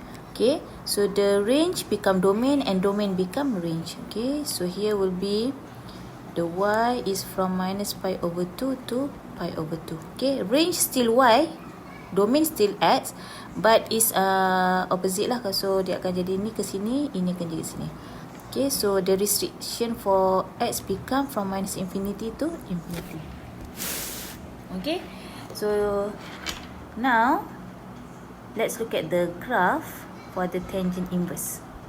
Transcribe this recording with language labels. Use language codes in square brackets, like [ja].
[en] Okay, so the range become domain and domain become range. Okay, so here will be the y is from minus pi over 2 to pi over 2. Okay, range still y, domain still x, but is opposite lah. So [ms] dia akan jadi ni ke sini, ini akan jadi sini. [en] Okay, so the restriction for x become from minus infinity to infinity. Okay, so now let's look at the graph for the tangent inverse.